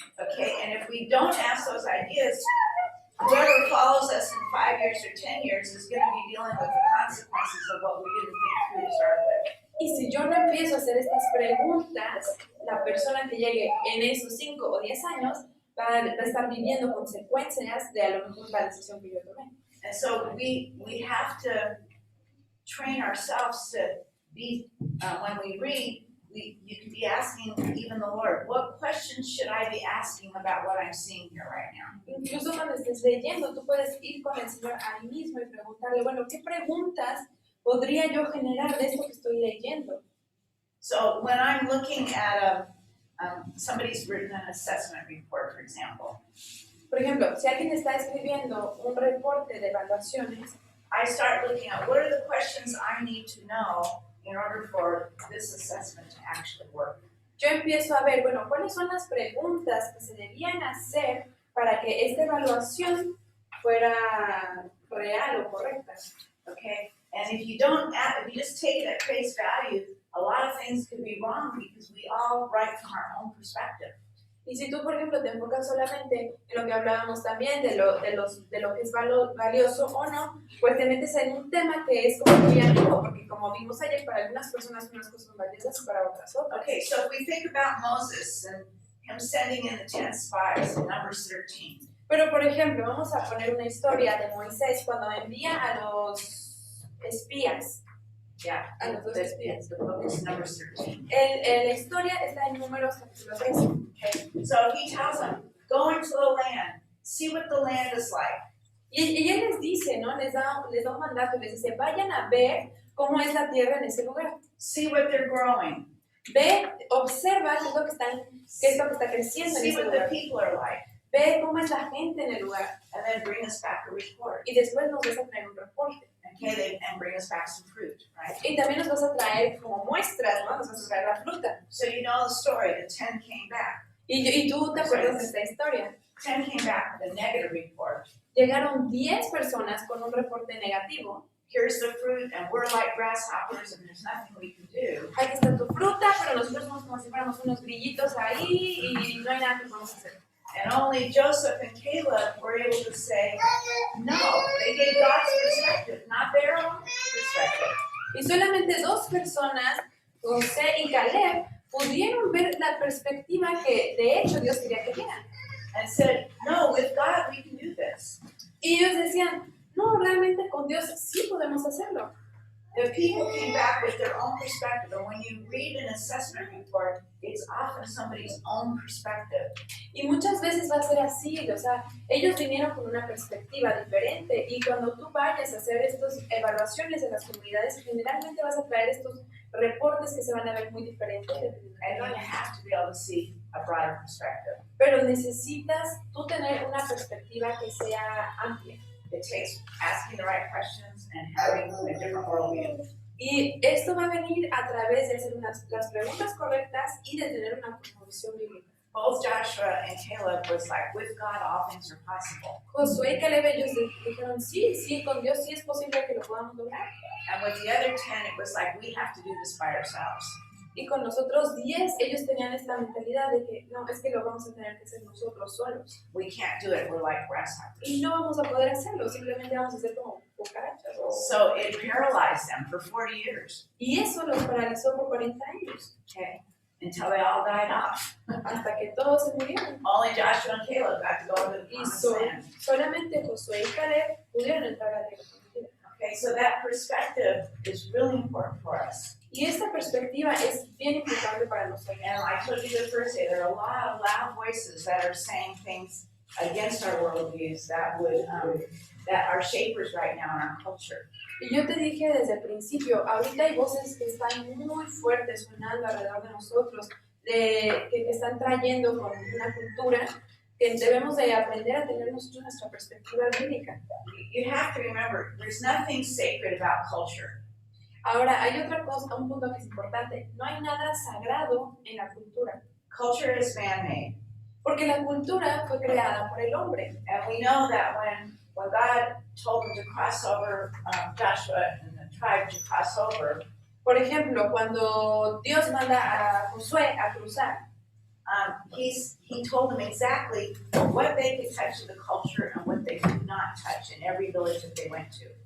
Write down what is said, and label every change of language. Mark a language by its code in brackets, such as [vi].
[en] Okay, and if we don't ask those ideas, whoever follows us in 5 years or 10 years is going to be dealing with the consequences of what we didn't think through to start with. [es] Y si yo no empiezo a hacer estas preguntas, la persona que llegue en esos 5 o 10 años va a estar viviendo consecuencias de a lo mejor la decisión que yo tomé. [en] And so we have to train ourselves to be, when we read, you can be asking even the Lord, what questions should I be asking about what I'm seeing here right now? [es] Incluso cuando estés leyendo, tú puedes ir con el Señor ahí mismo y preguntarle, bueno, ¿qué preguntas podría yo generar de esto que estoy leyendo? [en] So when I'm looking at somebody's written an assessment report, for example, [es] Por ejemplo, si alguien está escribiendo un reporte de evaluaciones, [en] I start looking at what are the questions I need to know in order for this assessment to actually work. [es] yo empiezo a ver, bueno, ¿cuáles son las preguntas que se debían hacer para que esta evaluación fuera real o correcta? [en] Okay, and if you don't, if you just take it at face value, a lot of things could be wrong because we all write from our own perspective. [es] Y si tú, por ejemplo, te enfocas solamente en lo que hablábamos también, de lo que es valioso o no, pues te metes en un tema que es como muy ambiguo, porque como vimos ayer, para algunas personas unas cosas son valiosas y para otras otras. [en] Okay, so if we think about Moses and him sending in the 10 spies in Numbers 13. [es] Pero, por ejemplo, vamos a poner una historia de Moisés cuando envía a los espías. Yeah, A los dos espías. [en] the book is Numbers 13. [es] La historia está en Números capítulo 13. [en] Okay, so he tells them, go into the land, see what the land is like. [es] Y él les dice, ¿no? Les da un mandato, les dice, vayan a ver cómo es la tierra en ese lugar. [en] See what they're growing. [es] Ve, observa qué es lo que está creciendo en [en] See [es] ese [en] what the [es] lugar. [en] people are like. [es] Ve cómo es la gente en el lugar. [en] And then bring us back a report. [es] Y después nos vas a traer un reporte. [en] Okay, and bring us back some fruit, right? [es] Y también nos vas a traer como muestras, ¿no? Nos vas a traer la fruta. [en] So you know the story, the 10 came back. [es] Y tú te acuerdas de esta historia. [en] 10 came back with a negative report. [es] Llegaron 10 personas con un reporte negativo. [en] Here's the fruit, and we're like grasshoppers, and there's nothing we can do. [es] Aquí está tu fruta, pero nosotros somos como si fuéramos unos grillitos ahí y no hay nada que podamos hacer. [en] And only Joseph and Caleb were able to say, no, they gave God's perspective, not their own perspective. [es] Y solamente 2 personas, José y Caleb, pudieron ver la perspectiva que de hecho Dios quería que vieran. [en] And said, no, with God we can do this. [es] Y ellos decían, no, realmente con Dios sí podemos hacerlo. [en] The people came back with their own perspective, and when you read an assessment report, it's often somebody's own perspective. [es] Y muchas veces va a ser así, o sea, ellos vinieron con una perspectiva diferente y cuando tú vayas a hacer estas evaluaciones en las comunidades, generalmente vas a traer estos reportes que se van a ver muy diferentes. [en] And you have to be able to see a broader perspective. [es] Pero necesitas tú tener una perspectiva que sea amplia. [en] It takes asking the right questions and having a different worldview. [es] Y esto va a venir a través de hacer las preguntas correctas y de tener una cosmovisión bíblica. [en] Both Joshua and Caleb was like, with God all things are possible. [es] Josué y Caleb ellos dijeron, sí, con Dios sí es posible que lo podamos lograr. [en] And with the other 10, it was like, we have to do this by ourselves. [es] Y con nosotros 10, ellos tenían esta mentalidad de que no, es que lo vamos a tener que hacer nosotros solos. [en] We can't do it, we're like grasshoppers. [es] Y no vamos a poder hacerlo, simplemente vamos a ser como cucarachas. [en] So it paralyzed them for 40 years. [es] Y eso los paralizó por 40 años, [en] Okay, until they all died off. [es] hasta que todos se murieron. [en] Only Joshua and Caleb got to go into the [es] Y [en] promised land. [es] solamente Josué y Caleb pudieron entrar a la tierra prometida. [en] Okay, so that perspective is really important for us. [es] Y esta perspectiva es bien importante para nosotros. [en] And I told you the first day, there are a lot of loud voices that are saying things against our worldviews that would that are shapers right now in our culture. [es] Y yo te dije desde el principio, ahorita hay voces que están muy fuertes sonando alrededor de nosotros, que están trayendo con una cultura que debemos de aprender a tener nosotros nuestra perspectiva bíblica. [en] You have to remember, there's nothing sacred about culture. [es] Ahora, hay otra cosa, un punto que es importante, no hay nada sagrado en la cultura, [en] Culture is man-made. [es] porque la cultura fue creada por el hombre. [en] And we know that when God told them to cross over, Joshua and the tribe to cross over, [es] Por ejemplo, cuando Dios manda a Josué a cruzar, [en] he told them exactly what they could touch of the culture and what that they could not touch in every village that they went to.